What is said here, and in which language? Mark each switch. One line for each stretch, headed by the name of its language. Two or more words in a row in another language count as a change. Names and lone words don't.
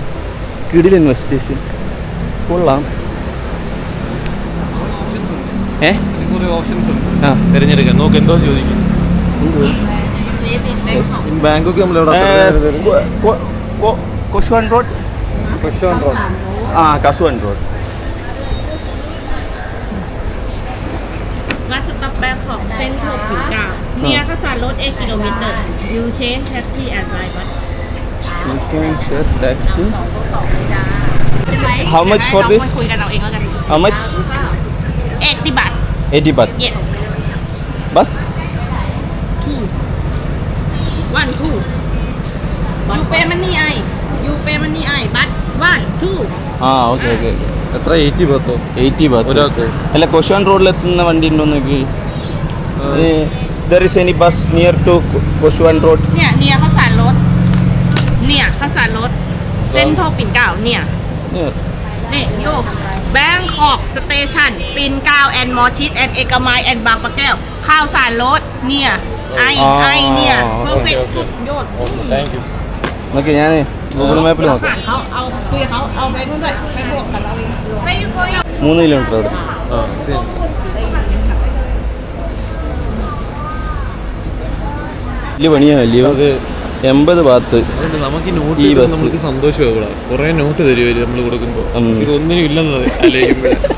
Malayalam: കിടിലൻ ബസ് സ്റ്റേഷൻ, കൊള്ളാം. ഓപ്ഷൻസ് ഉണ്ട് തിരഞ്ഞെടുക്കാൻ. നോക്ക് എന്തോ ചോദിക്കും. ബാങ്കോക്ക് കസുവൻ റോഡ്. കസുവൻ റോഡ്.
English: Last stop Bangkok, Central Pingao. Near Kasan Road 8 kilometer. You change taxi and ride bus. You can share taxi. How much for this? How much? 80 baht. 80 baht. Yeah. Bus? 2. 1, 2. You pay money I. You pay money I. But 1, 2. okay okay.
Malayalam: എത്ര? 80 ബാത്തോ? 80 ബാത്ത് ഒരാൾക്ക്. അല്ല, കൊഷാൻ റോഡിലെത്തുന്ന വണ്ടി ഉണ്ടോ നോക്കി.
English: There is any bus near to Koshwan Road? Near Kasan Road. Near Kasan Road. Central Pingao. Near. Yo. Bangkok Station, Pingao and Mochit and Ekamai and Bang Pakel. Kasan Road. Near. I near. Perfect.
Thai: สุดยอด
English: Thank you.
Malayalam: നോക്കി ഞാൻ ഗൂഗിൾ മാപ്പിൽ നോക്കാം.
Thai: เอาคุยกับเขาเอาไปนู่นด้วยไปบวกกับเราเอง
Malayalam: 3 കിലോമീറ്റർ അവിടെ. ശരി. വലിയ പണിയാണല്ലയോ. 80 ബാത്ത്. നമുക്ക് നോട്ട് ഈ ബസ് നമുക്ക് സന്തോഷമാകും. കുറെ നോട്ട് തരുമായിരുന്നു നമ്മൾ കൊടുക്കുമ്പോൾ. ഒന്നിനും ഇല്ലെന്നത് ആലോചിക്കുമ്പോൾ.